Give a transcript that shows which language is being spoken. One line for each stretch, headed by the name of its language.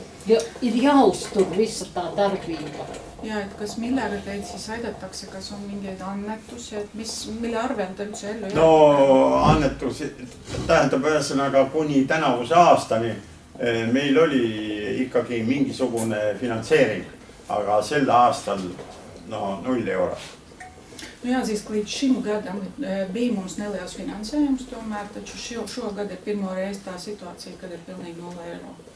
Latvian: Ir jāuztur visa tā darbība.
Estonian: Ja, et kas millega teid siis aidatakse, kas on mingeid annetusi, et mille arvel te üldse ellu jääb? No annetusi, tähendab ühesõnaga kuni tänavuse aastani meil oli ikkagi mingisugune finantseering, aga sel aastal 0 eurot.
Latvian: Nu jāatzīst, ka līdz šim gadam bija mums neliels finansējums tomēr, taču šogad ir pirmo reizi tā situācija, kad ir pilnīgi 0 eiro.